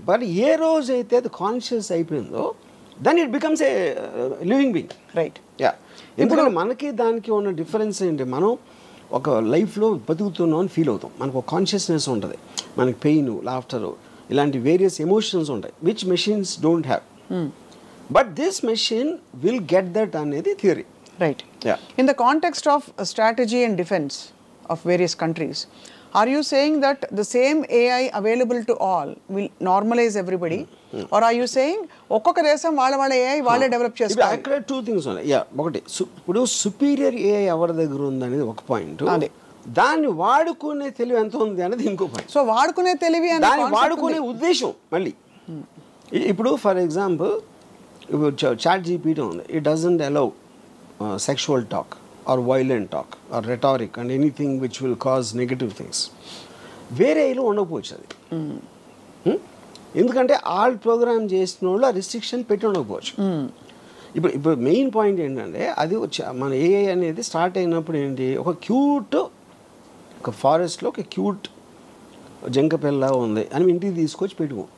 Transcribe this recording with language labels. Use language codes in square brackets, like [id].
[en] but [te] ఏ రోజు అయితే అది కాన్షియస్ అయిపోయిందో [en] Then it becomes a living being. Right. [te] Yeah, ఎందుకంటే మనకి దానికి ఉన్న డిఫరెన్స్ ఏంటి, మనం ఒక లైఫ్లో బతుకుతున్నాం అని ఫీల్ అవుతాం, మనకు ఒక కాన్షియస్నెస్ ఉంటుంది, మనకి పెయిన్, లాఫ్టర్ ఇలాంటి వేరియస్ ఎమోషన్స్ ఉంటాయి [en] Which machines don't have. But this machine will get that అనేది theory. Right. Yeah. In the context of strategy and defense of various countries, are you saying that the same AI available to all will normalize everybody? Or are you saying [te] ఒక్కొక్క దేశం వాళ్ళ AI వాళ్ళే develop చేసుకోవాలి? అక్కడ two things ఉన్నాయి. Yeah, ఒకటి ఇప్పుడు superior AI ఎవరి దగ్గర ఉంది అనేది ఒక పాయింట్, అదే దాన్ని వాడుకునే తెలివి ఎంత ఉంది అనేది ఇంకో పాయింట్. సో వాడుకునే తెలివి అనేది దాన్ని వాడుకునే ఉద్దేశం మళ్ళీ. ఇప్పుడు ఫర్ ఎగ్జాంపుల్ ఇప్పుడు చాట్ జీపీటీ ఉంది, [en] It doesn't allow sexual talk or violent talk or rhetoric and anything which will cause negative things. [te] వేరేలో ఉండకపోవచ్చు అది, ఎందుకంటే ఆల్ ప్రోగ్రామ్ చేసిన వాళ్ళు ఆ రిస్ట్రిక్షన్ పెట్టి ఉండకపోవచ్చు. ఇప్పుడు మెయిన్ పాయింట్ ఏంటంటే అది మన ఏఐ అనేది స్టార్ట్ అయినప్పుడు ఏంటి, ఒక క్యూట్ ఒక ఫారెస్ట్లో ఒక క్యూట్ జంక పిల్ల ఉంది అని ఇంటికి తీసుకొచ్చి పెట్టుకో.